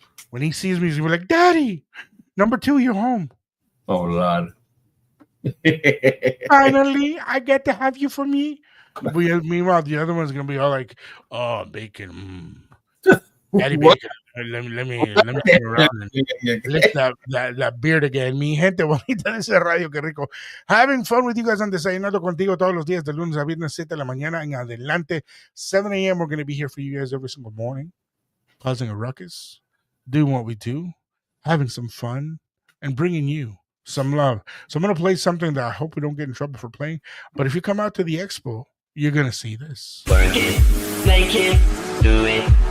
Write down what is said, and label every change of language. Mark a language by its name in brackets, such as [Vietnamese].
[English] When he sees me, he's gonna be like, Daddy, number 2, you're home. Oh, Lord. Finally, I get to have you for me. Meanwhile, the other one's gonna be all like, "Oh, bacon, Daddy What? bacon. Let me turn around and lift that beard again." [Spanish] Mi gente bonita de ese radio, qué rico. [English] Having fun with you guys on [Spanish] Desayunando Contigo todos los días de lunes a viernes, 7 de la mañana en adelante. [English] 7 a.m. We're going to be here for you guys every single morning, causing a ruckus, doing what we do, having some fun, and bringing you some love. So I'm going to play something that I hope we don't get in trouble for playing. But if you come out to the expo, you're going to see this. Work it, make it, do it.